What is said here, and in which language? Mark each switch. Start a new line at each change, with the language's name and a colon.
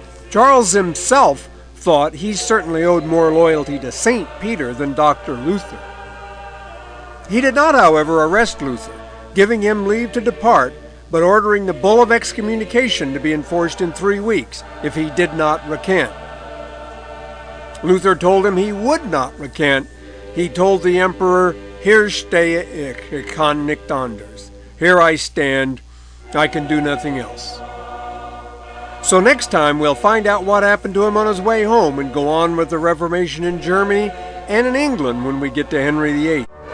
English: Charles himself thought he certainly owed more loyalty to St. Peter than Dr. Luther. He did not, however, arrest Luther, giving him leave to depart, but ordering the bull of excommunication to be enforced in 3 weeks if he did not recant. Luther told him he would not recant. He told the emperor,
German: "Hier stehe ich kann nicht anders."
English: Here I stand, I can do nothing else. So next time we'll find out what happened to him on his way home and go on with the Reformation in Germany and in England when we get to Henry VIII.